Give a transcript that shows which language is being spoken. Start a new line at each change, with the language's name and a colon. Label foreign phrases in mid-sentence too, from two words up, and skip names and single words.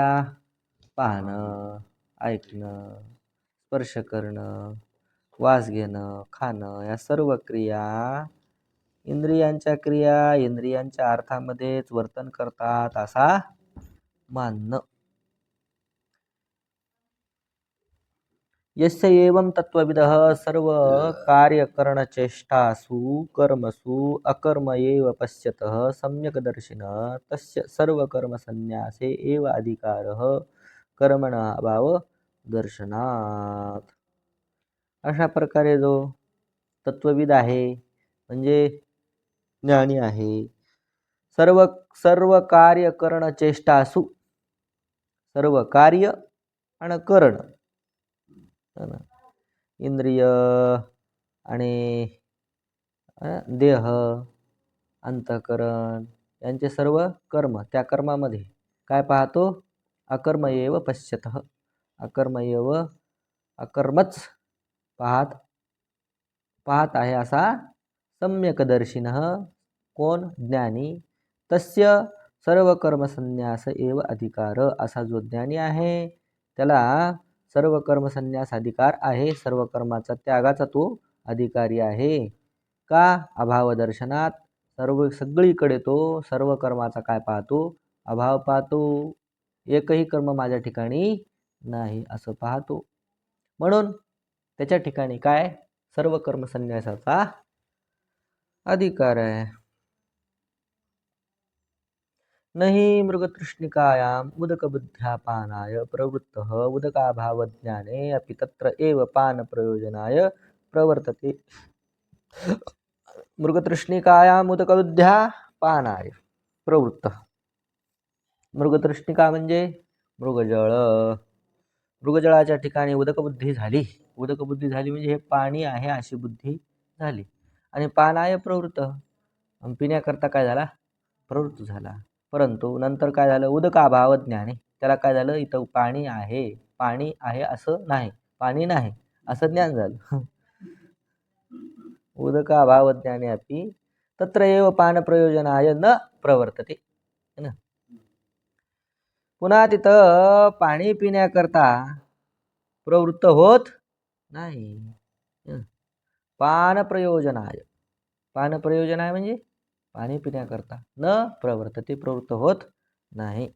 Marathi: पाहणं, ऐकणं, स्पर्श करणं, वास घेणं, खाणं, या सर्व क्रिया इंद्रियांच्या क्रिया इंद्रियांच्या अर्थामध्येच वर्तन करतात असा मानणं.
Sanskrit: यस्य एवं तत्त्वविदः सर्व कार्यकरणचेष्टासु कर्मसु अकर्म एव पश्यतः सम्यक्दर्शिनः तस्य सर्वकर्मसन्न्यासे एव अधिकारः कर्मणः अभाव दर्शनात.
Marathi: अशा प्रकारे जो तत्वविद आहे म्हणजे ज्ञानी आहे,
Sanskrit: सर्व सर्व कार्य करण चेष्टासु,
Marathi: सर्व कार्य आणि करण, इंद्रिय आणि देह, अंतःकरण यांचे सर्व कर्म, त्या कर्मामध्ये काय पाहतो?
Sanskrit: अकर्म एव पश्यतः, अकर्म एव,
Marathi: अकर्मच पाहत आहे असा सम्यकदर्शिनः, कोण? ज्ञानी.
Sanskrit: तस्य सर्व कर्मसन्यास एव अधिकार,
Marathi: असा जो ज्ञानी आहे त्याला सर्व कर्मसन्यास अधिकार आहे, सर्व कर्माचा त्यागाचा तो अधिकारी आहे. का?
Sanskrit: अभाव दर्शनात,
Marathi: सगळीकडे तो सर्व कर्माचा काय पाहतो? अभाव पाहतो. एकही कर्म माझ्या ठिकाणी नाही असं पाहतो. म्हणून त्याच्या ठिकाणी काय? सर्व कर्मसन्यासाचा अधिकार आहे.
Sanskrit: नहि मृगतृष्णिकायाम् उदकबुद्ध्यापानाय प्रवृत्तः उदकाभावज्ञाने अपि तत्र एव पानप्रयोजनाय प्रवर्तते. मृगतृष्णिकायाम् उदकबुद्ध्यापानाय प्रवृत्तः.
Marathi: मृगतृष्णिका म्हणजे मृगजळ. मृगजळाच्या ठिकाणी उदकबुद्धी झाली. उदकबुद्धी झाली म्हणजे हे पाणी आहे अशी बुद्धी झाली. आणि
Sanskrit: पानाय प्रवृत्त,
Marathi: पिण्याकरता काय झाला? प्रवृत्त झाला. परंतु नंतर काय झालं?
Sanskrit: उदकाभाव ज्ञाने,
Marathi: त्याला काय झालं? इथं पाणी आहे असं नाही, पाणी नाही असं ज्ञान झालं.
Sanskrit: उदकाभाव ज्ञाने अपि तत्र एव पान प्रयोजनाय न प्रवर्तते.
Marathi: पुन्हा तिथं पाणी पिण्याकरता प्रवृत्त होत नाही.
Sanskrit: पान प्रयोजनाय, पान प्रयोजनाय
Marathi: म्हणजे पाणी पिण्याकरता,
Sanskrit: न प्रवर्तते,
Marathi: प्रवृत्त होत नाही.